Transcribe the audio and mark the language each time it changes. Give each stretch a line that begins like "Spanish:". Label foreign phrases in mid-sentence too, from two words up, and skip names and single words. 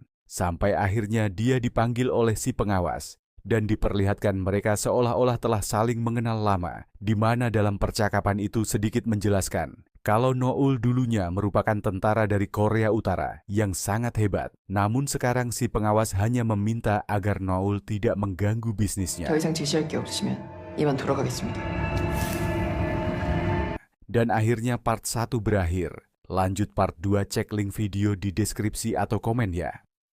Indonesian: Sampai akhirnya dia dipanggil oleh si pengawas dan diperlihatkan mereka seolah-olah telah saling mengenal lama, di mana dalam percakapan itu sedikit menjelaskan kalau Noel dulunya merupakan tentara dari Korea Utara yang sangat hebat. Namun sekarang si pengawas hanya meminta agar Noel tidak mengganggu bisnisnya.
Korean: 더 이상 제시할 게 없으시면 이만 돌아가겠습니다.
Indonesian: Dan akhirnya part 1 berakhir. Lanjut part 2 cek link video di deskripsi atau komen ya.